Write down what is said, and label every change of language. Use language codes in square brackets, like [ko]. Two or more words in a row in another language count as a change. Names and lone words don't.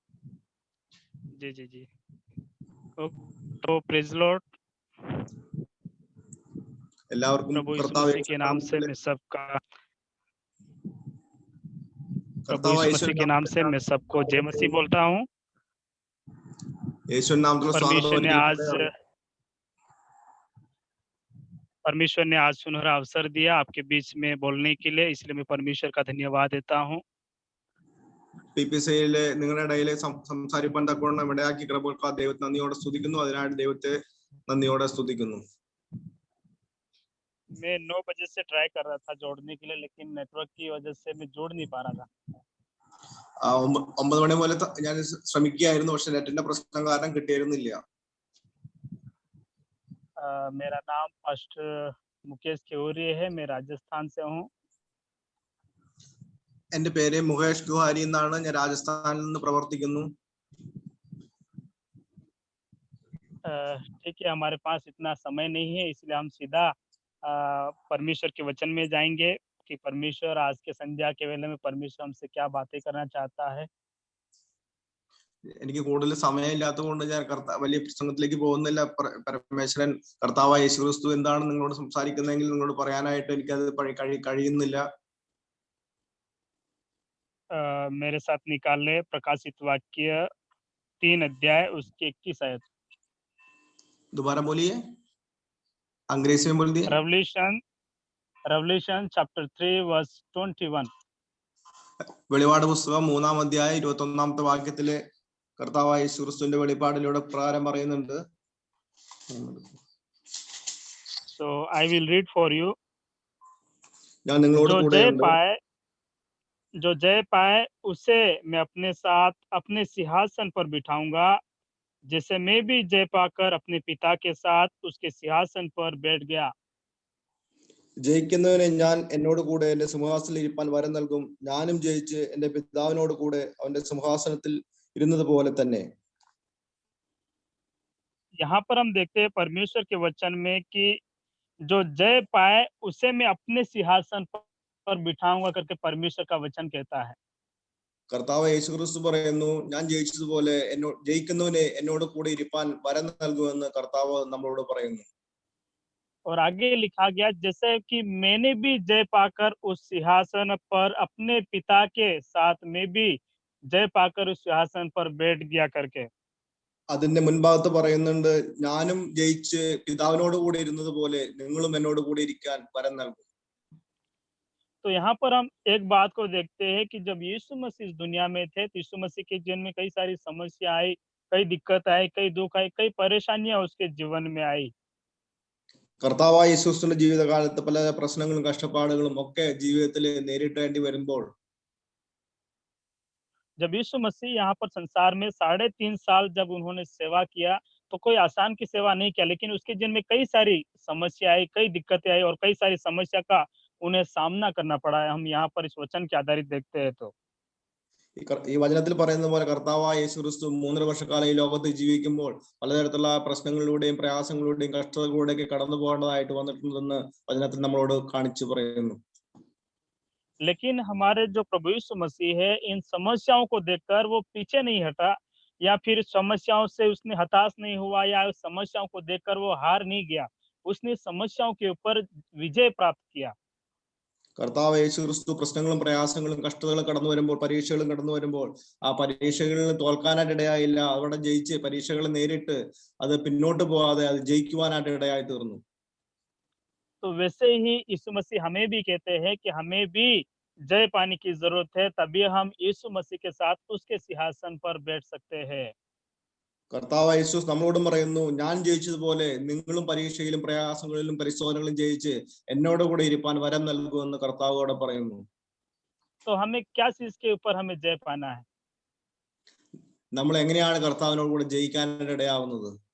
[hi] जी तो [en] praise Lord, [hi] प्रभु यीशु मसीह के नाम से मैं सबका जय मसीह बोलता हूँ। [ml] യേശുവിന്റെ നാമത്തിലുള്ള സ്വാഗതം [hi] परमेश्वर ने [ml] ഒരിക്കൽ [hi] आज [ml] കൂടെ അറിയിക്കുന്നു. [hi] परमेश्वर ने आज सुनहरा अवसर दिया आपके बीच में बोलने के लिए, इसलिए मैं परमेश्वर का धन्यवाद देता हूँ। [ml] PPCയിലെ നിങ്ങളുടെ ഇടയിലെ സംസാരിപ്പാൻ തക്കവണ്ണം ഇടയാക്കി കൃപകൾക്ക് ദൈവത്തെ നന്ദിയോടെ സ്തുതിക്കുന്നു. അതിനായിട്ട് ദൈവത്തെ നന്ദിയോടെ സ്തുതിക്കുന്നു. [hi] मैं 9 बजे से ट्राई कर रहा था जोड़ने के लिए, लेकिन नेटवर्क की वजह से मैं जोड़ नहीं पा रहा था। [ml] 9 മണി മുതൽ ഞാൻ ശ്രമിക്കുകയായിരുന്നു, പക്ഷെ നെറ്റിന്റെ പ്രശ്നം കാരണം കിട്ടിയിരുന്നില്ല. [hi] मेरा नाम पास्टर मुकेश केवरी है, मैं राजस्थान से हूँ। [ml] എന്റെ പേര് മുകേഷ് ഗുഹാരി എന്നാണ്. ഞാൻ രാജസ്ഥാനിൽ നിന്ന് പ്രവർത്തിക്കുന്നു. [hi] ठीक है, हमारे पास इतना समय नहीं है, इसलिए हम सीधा परमेश्वर के वचन में जाएंगे कि परमेश्वर आज के संध्या के वेले में परमेश्वर हमसे क्या बातें करना चाहता है। [ml] എനിക്ക് കൂടുതൽ സമയമില്ലാത്തത് കൊണ്ട് ഞാൻ വലിയ പ്രസംഗത്തിലേക്ക് പോകുന്നില്ല. പരമേശ്വരൻ കർത്താവായ യേശുക്രിസ്തു എന്താണ് നിങ്ങളോട് സംസാരിക്കുന്നതെങ്കിൽ നിങ്ങളോട് പറയാനായിട്ട് എനിക്കത് കഴിയുന്നില്ല. [hi] मेरे साथ निकाल ले प्रकाशित वाक्य 3 अध्याय उसके 21 आयत। दोबारा बोलिए, अंग्रेजी में बोल दिए। [en] Revelation chapter 3 verse 21. [ml] വെളിപാട് പുസ്തകം 3-ാം അധ്യായം 21-ാമത്തെ വാക്യത്തിലെ കർത്താവായ യേശുക്രിസ്തുവിന്റെ വെളിപാടിലൂടെ പ്രകാരം പറയുന്നുണ്ട്. [en] So I will read for you. [ml] ഞാൻ നിങ്ങളോട് കൂടെയുണ്ട്. [hi] जो जय पाए उसे मैं अपने साथ अपने सिंहासन पर बिठाऊंगा, जैसे मैं भी जय पाकर अपने पिता के साथ उसके सिंहासन पर बैठ गया। [ml] ജയിക്കുന്നവനെ ഞാൻ എന്നോട് കൂടെ എന്റെ സിംഹാസനത്തിൽ ഇരിപ്പാൻ വരം നൽകും. ഞാനും ജയിച്ച് എന്റെ പിതാവിനോട് കൂടെ അവന്റെ സിംഹാസനത്തിൽ ഇരുന്നത് പോലെ തന്നെ. [hi] यहाँ पर हम देखते हैं परमेश्वर के वचन में कि जो जय पाए उसे मैं अपने सिंहासन पर बिठाऊंगा करके परमेश्वर का वचन कहता है। [ml] കർത്താവ് യേശുക്രിസ്തു പറയുന്നു, ഞാൻ ജയിച്ചതുപോലെ ജയിക്കുന്നവനെ എന്നോട് കൂടെ ഇരിപ്പാൻ വരം നൽകുമെന്ന് കർത്താവ് നമ്മളോട് പറയുന്നു. [hi] और आगे लिखा गया जैसे कि मैंने भी जय पाकर उस सिंहासन पर अपने पिता के साथ में भी जय पाकर उस सिंहासन पर बैठ गया करके। [ml] അതിന്റെ മുൻഭാഗത്ത് പറയുന്നുണ്ട്, ഞാനും ജയിച്ച് പിതാവിനോട് കൂടെ ഇരുന്നത് പോലെ നിങ്ങളും എന്നോട് കൂടെ ഇരിക്കാൻ വരം നൽകും. [hi] तो यहाँ पर हम एक बात को देखते हैं कि जब यीशु मसीह इस दुनिया में थे तो यीशु मसीह के जीवन में कई सारी समस्या आई, कई दिक्कत आई, कई दुख आई, कई परेशानियां उसके जीवन में आई। [ml] കർത്താവായ യേശുക്രിസ്തുവിന്റെ ജീവിതകാലത്ത് പല പ്രശ്നങ്ങളും കഷ്ടപ്പാടുകളും ഒക്കെ ജീവിതത്തിൽ നേരിടേണ്ടി വരുമ്പോൾ [hi] जब यीशु मसीह यहाँ पर संसार में 3.5 साल जब उन्होंने सेवा किया तो कोई आसान की सेवा नहीं किया, लेकिन उसके जीवन में कई सारी समस्या आई, कई दिक्कतें आई और कई सारी समस्या का उन्हें सामना करना पड़ा है। हम यहाँ पर इस वचन के आधारित देखते हैं तो [ml] ഈ വചനത്തിൽ പറയുന്ന പോലെ കർത്താവായ യേശുക്രിസ്തു 3.5 വർഷക്കാലം ഈ ലോകത്ത് ജീവിക്കുമ്പോൾ പലതരത്തിലുള്ള പ്രശ്നങ്ങളിലൂടെയും പ്രയാസങ്ങളിലൂടെയും കഷ്ടതകളിലൂടെയൊക്കെ കടന്നു പോകേണ്ടതായിട്ട് വന്നിട്ടുണ്ടെന്ന് വചനത്തിൽ നമ്മളോട് കാണിച്ചു പറയുന്നു. [hi] लेकिन हमारे जो प्रभु यीशु मसीह है इन समस्याओं को देखकर वो पीछे नहीं हटा या फिर समस्याओं से उसने हताश नहीं हुआ या समस्याओं को देखकर वो हार नहीं गया, उसने समस्याओं के ऊपर विजय प्राप्त किया। [ml] കർത്താവ് യേശുക്രിസ്തു പ്രശ്നങ്ങളും പ്രയാസങ്ങളും കഷ്ടതകളും കടന്നു വരുമ്പോൾ, പരീക്ഷകളും കടന്നു വരുമ്പോൾ ആ പരീക്ഷകളിൽ തോൽക്കാനായിട്ട് ഇടയായില്ല. അവിടെ ജയിച്ച് പരീക്ഷകൾ നേരിട്ട് അത് പിന്നോട്ട് പോകാതെ അത് ജയിക്കുവാനായിട്ട് ഇടയായി തീർന്നു. [hi] तो वैसे ही यीशु मसीह हमें भी कहते हैं कि हमें भी जय पाने की जरूरत है, तभी हम यीशु मसीह के साथ उसके सिंहासन पर बैठ सकते हैं। [ml] കർത്താവ് യേശു നമ്മളോടും പറയുന്നു, ഞാൻ ജയിച്ചതുപോലെ നിങ്ങളും പരീക്ഷയിലും പ്രയാസങ്ങളിലും പരിശോധനകളിലും ജയിച്ച് എന്നോട് കൂടെ ഇരിപ്പാൻ വരം നൽകുമെന്ന് കർത്താവോടെ പറയുന്നു. [hi] तो हमें क्या चीज के ऊपर हमें जय पाना है? [ml] നമ്മൾ എങ്ങനെയാണ് കർത്താവിനോട് കൂടെ ജയിക്കാനായിട്ട് ഇടയാവുന്നത്?